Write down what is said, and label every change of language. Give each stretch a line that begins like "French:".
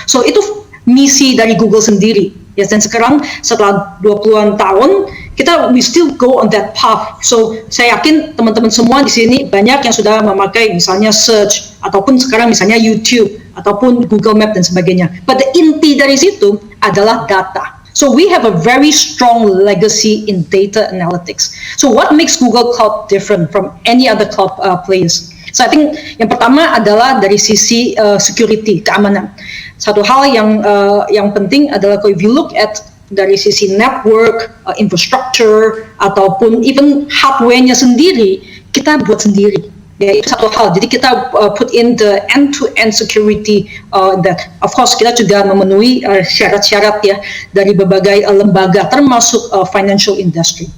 Indonesian: So itu misi dari Google sendiri. Ya, dan sekarang setelah 20-an tahun
English: we still go on that path.
Indonesian: So saya yakin teman-teman semua di sini banyak yang sudah memakai misalnya search ataupun sekarang misalnya YouTube ataupun Google Map dan sebagainya.
English: But the
Indonesian: inti dari situ adalah data.
English: So we have a very strong legacy in data analytics. So what makes Google Cloud different from any other cloud players? So I think
Indonesian: yang pertama adalah dari sisi security, keamanan. Satu hal yang penting adalah
English: if you look at
Indonesian: dari sisi network, infrastructure, ataupun even hardware-nya sendiri, kita buat sendiri. Ya, itu satu hal. Jadi kita
English: put in the end-to-end security that, of course,
Indonesian: kita juga memenuhi syarat-syarat ya dari berbagai lembaga, termasuk financial industry.